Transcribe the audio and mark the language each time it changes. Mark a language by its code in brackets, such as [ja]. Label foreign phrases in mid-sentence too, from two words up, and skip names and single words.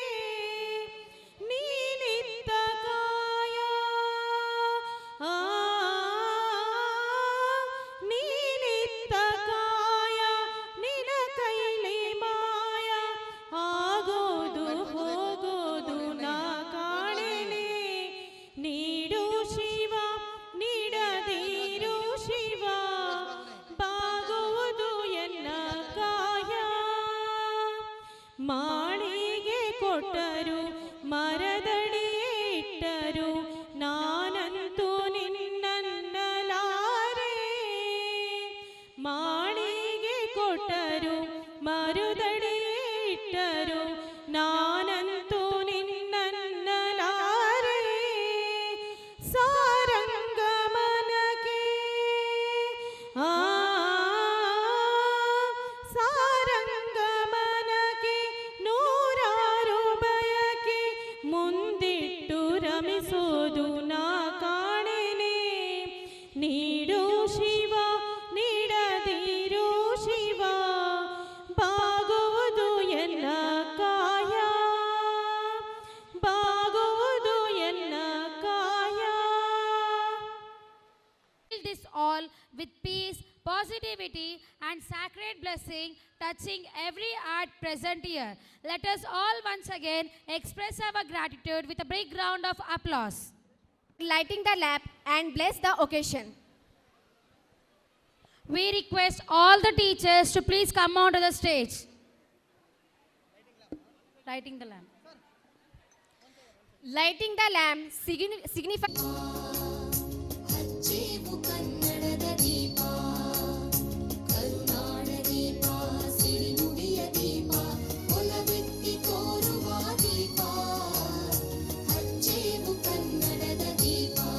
[kn] ನೀನಿತ್ತ ಕಾಯ ನೀನಿತ್ತ ಕಾಯ ನಿನ ಕೈಲಿ ಮಾಯ ಆಗೋದು ಹೋಗೋದು ನಾ ಕಾಣೆನೆ ನೀಡು ಶಿವ ನೀಡದಿರು ಶಿವ ಬಾಗುವುದು ಎನ್ನ ಕಾಯ ಮಾಳಿಗೆ ಕೊಟ್ಟರು ಮರದಡಿಯೇ ಇಟ್ಟರು ನಾನಂತೂ ನಿನ್ನನ್ನಲಾರೆ ಮಾಳಿಗೆ ಕೊಟ್ಟರು ಮರುದಡಿಯೇ ಇಟ್ಟರು ನಾನಂತೂ ನಿನ್ನನ್ನಲಾರೆ ಸಾರಂಗಮನಕ್ಕೆ ಸಾರಂಗಮನಕ್ಕೆ ನೂರಾರು ಬಯಕೆ ಮುಂದಿಟ್ಟು ರಮಿಸೋದು ನಾ ಕಾಣೆನೆ ನೀಡು ಶಿವ ನೀಡದಿರು ಶಿವ ಬಾಗುವುದು ಎನ್ನ ಕಾಯ ಬಾಗುವುದು ಎನ್ನ ಕಾಯ [en] Fill this all with peace, positivity and sacred blessing touching every heart present here. Let us all once again express our gratitude with a big round of applause. Lighting the lamp and bless the occasion. We request all the teachers to please come onto the stage. Lighting the lamp. Lighting the lamp signifies [kn] ಹಚ್ಚೇವು ಕನ್ನಡದ ದೀಪ ಕರುನಾಡ ದೀಪ ಸಿರಿನುಡಿಯ ದೀಪ ಒಲವೆತ್ತಿ ತೋರುವ ದೀಪ ಹಚ್ಚೇವು ಕನ್ನಡದ ದೀಪ